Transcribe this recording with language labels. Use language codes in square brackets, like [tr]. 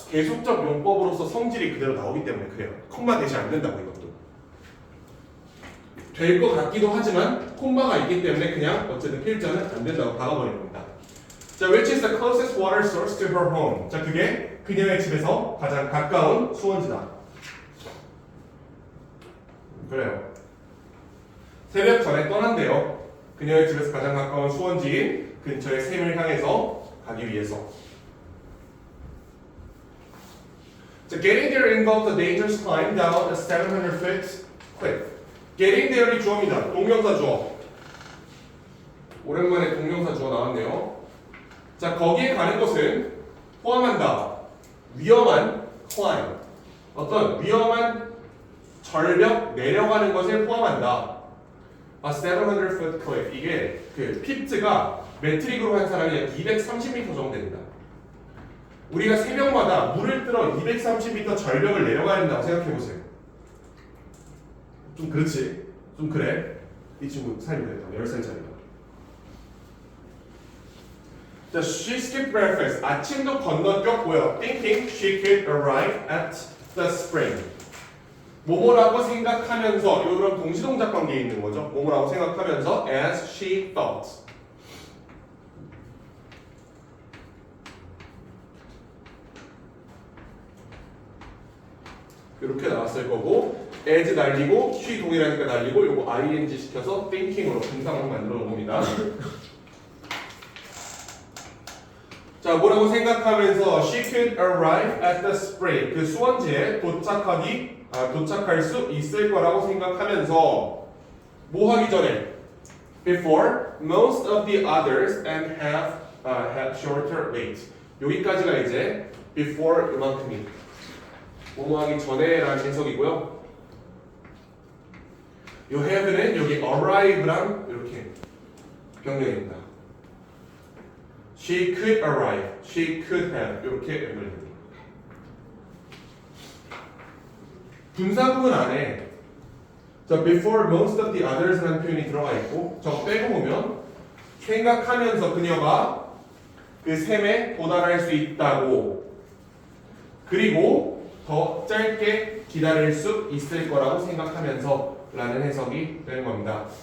[ko] 계속적 용법으로서 성질이 그대로 나오기 때문에 그래요. 콤마 대신 안 된다고. 이것도 될 것 같기도 하지만 콤마가 있기 때문에 그냥 어쨌든 필자는 안 된다고 박아버리는 겁니다. [en] 자, which is the closest water source to her home. [ko] 자, 그게 그녀의 집에서 가장 가까운 수원지다. 그래요. 새벽 전에 떠난대요. 그녀의 집에서 가장 가까운 수원지인 근처의 샘을 향해서 가기 위해서. [en] 자, getting there involved a dangerous climb down a 700-foot cliff. getting there [ko] 이 주어입니다. 동명사 주어. 오랜만에 동명사 주어 나왔네요. 자, 거기에 가는 것은 포함한다. 위험한 climb. 어떤 위험한 절벽 내려가는 것을 포함한다. [en] A 700-foot cliff. [ko] 이게 그 피트가 메트릭으로 한 사람이 약 230m 정도 됩니다. 우리가 새벽마다 물을 들어 230m 절벽을 내려가야 된다고 생각해보세요. 좀 그렇지? 좀 그래? 이 친구 삶이 그랬다. 10살짜리가. [en] 자, she skipped breakfast. [ko] 아침도 건너뛰었고요. [en] Thinking she could arrive at the spring. [ko] 뭐뭐라고 생각하면서, 이거 그럼 동시동작 관계에 있는 거죠. 뭐뭐라고 생각하면서 [en] as she thought. [ko] 이렇게 나왔을 거고 as 날리고 she 동일하니까 날리고 요거 ing 시켜서 thinking으로 분사만 만들어 놓은 겁니다. [en] 자, [ko] 뭐라고 생각하면서 [en] she could arrive at the spring. [ko] 그 수원지에 도착할 수 있을 거라고 생각하면서 뭐 하기 전에 [en] before most of the others and have shorter wait. [ko] 여기까지가 이제 before 이만큼이 뭐뭐 하기 전에라는 해석이고요. 요 have는 여기 arrive랑 이렇게 병렬입니다. [en] She could arrive, she could have [ko] 이렇게 연결됩니다. 분사구문 안에 자, [en] before most of the others [ko] 라는 표현이 들어가 있고 저거 빼고 보면 생각하면서 그녀가 그 샘에 도달할 수 있다고 그리고 더 짧게 기다릴 수 있을 거라고 생각하면서 라는 해석이 되는 겁니다.